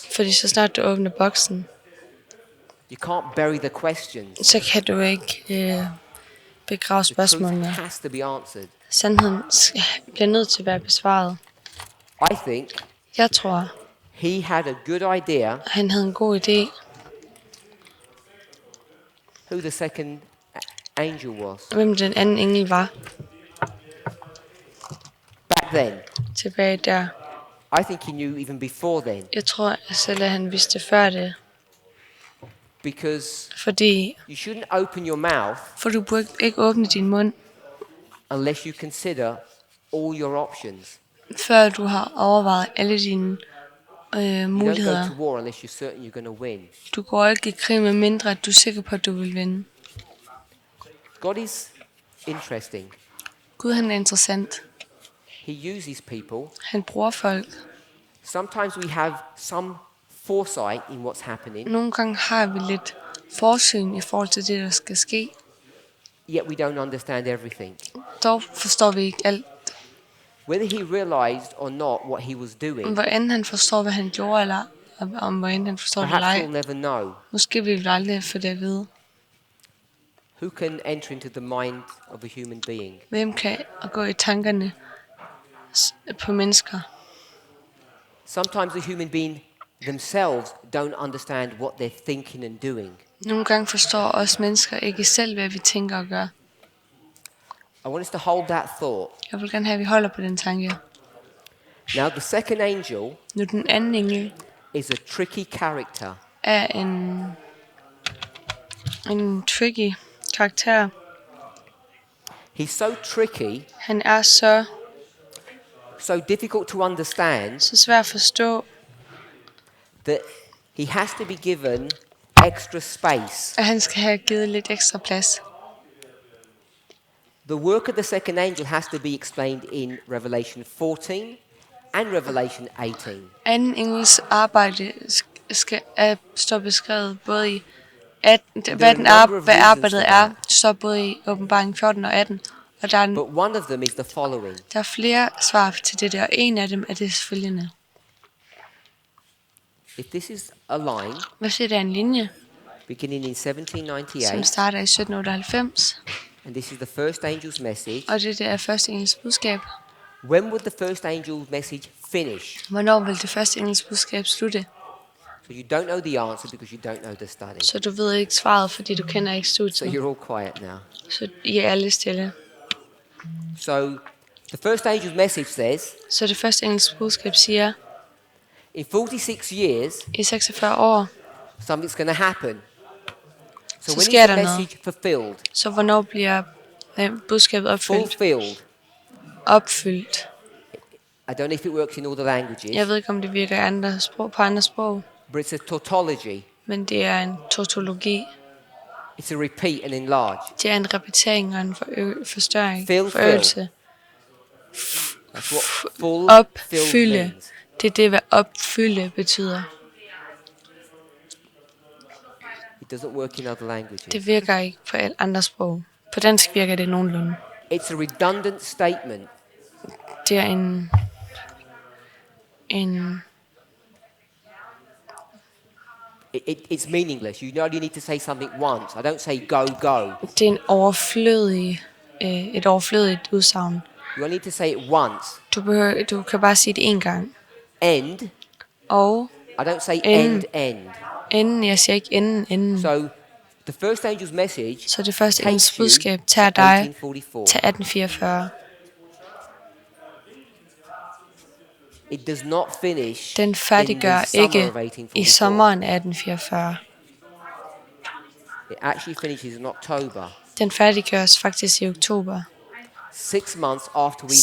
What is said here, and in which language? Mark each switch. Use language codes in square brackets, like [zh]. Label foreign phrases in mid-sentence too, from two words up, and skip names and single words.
[da] Fordi så snart du åbner boksen, [en] you can't bury the questions. [da] så kan du ikke begrave [en] The truth [da] spørgsmålene. [en] has to be answered. [da] Sandheden bliver nødt til at være besvaret. [en] I think [da] Jeg tror, [en] he had a good idea [da] han havde en god idé, [en] who the second angel was. [da] hvem den anden engel var [en] Back then, [da] tilbage der. [en] I think he knew even before then, [da] Jeg tror at selv, at han vidste før det. [en] because [da] Fordi [en] you shouldn't open your mouth [da] for du burde ikke åbne din mund, [en] unless you consider all your options. [da] før du har overvejet alle dine [en] You don't go [da] muligheder. [en] to war unless you're certain you're going to win. [da] Du går ikke i krig med mindre, at du er sikker på, at du vil vinde. [en] God is interesting. [da] Gud, han er interessant. [en] He uses people. [da] Han bruger folk. [en] Sometimes we have some foresight in what's happening, [da] Nogle gange har vi lidt forsyn i forhold til det, der skal ske. [en] yet we don't understand everything. [da] Dog forstår vi ikke alt. [en] Whether he realized or not what he was doing, [da] Hvordan han forstår, hvad han gjorde, eller om hvordan han forstår det eller [en] perhaps we'll [da] ej. [en] never know. [da] Måske vil vi aldrig få det at vide. [en] Who can enter into the mind of a human being? [da] Hvem kan gå i tankerne på mennesker? [en] Sometimes the human being themselves don't understand what they're thinking and doing. [da] Nogle gange forstår os mennesker ikke selv, hvad vi tænker og gør. [en] I want us to hold that thought. [da] Jeg vil gerne have, at vi holder på den tanke. [en] Now, the second angel [da] Nu den anden engel [en] is a tricky character. [da] er en tricky karakter. [en] He's so tricky, [da] Han er så [en] so difficult to understand, [da] svær at forstå, [en] that he has to be given extra space. [da] at han skal have givet lidt ekstra plads. [en] The work of the second angel has to be explained in Revelation 14 and Revelation 18. [da] Anden engels arbejde står beskrevet både i hvad arbejdet er, står både i åbenbaring 14 og 18. Og der [en] But one of them is the following. [da] er flere svar til det der, og en af dem er det følgende. [en] If this is a line [da] Hvis det er en linje, [en] beginning in [da] som 1798, starter i 1798, [en] and this is the first angel's message, [da] og det er første engels budskab, [en] when would the first angel's message finish? [da] hvornår vil det første engels budskab slutte? [en] So you don't know the answer because you don't know the study. [da] Så du ved ikke svaret, fordi du kender ikke [en] So [da] studiet. [en] you're all quiet now. [da] Så I er alle stille. [en] So the first angel's message says, [da] Så det første engels budskab siger, [en] in 46 years, [da] i 46 år, [en] something's going to happen. So [da] Så [en] when is [da] sker [en] the [da] der noget. [en] message fulfilled? [da] så hvornår bliver budskabet opfyldt? [en] Fulfilled. [da] Opfyldt. [en] I don't know if it works in all the languages, [da] Jeg ved ikke, om det virker i andre sprog, på andre sprog, [en] but it's a tautology. [da] men det er en tautologi. [en] It's a repeat and enlarge. [da] Det er en repetering og en forstørring, [en] Fill. [da] forøgelse. [en] That's what full [da] Opfylde. [en] filled means. [da] Det er det, hvad opfylde betyder. [en] It doesn't work in other languages. [da] Det virker ikke på andre sprog. På dansk virker det nogenlunde. [en] It's a redundant statement. [da] Det er en [en] It's meaningless. You only need to say something once. I don't say go, go. [da] det er en overflødig, et overflødigt udsagn. [en] You only need to say it once. [da] Du kan bare sige det en gang. [en] End. [da] Og [en] I don't say End. end. [da] enden, jeg siger ikke enden. [en] So the first angel's message [da] Så det første [en] takes [da] engels [en] you [da] budskab [en] to [da] tager dig 1844. til 1844. [en] It does not finish [da] Den [en] in [da] færdiggør [en] the summer [da] ikke [en] of 1844. [da] i sommeren af 1844. [en] It actually finishes in October. [da] Den færdiggøres faktisk i oktober. [en] 6 months after we normally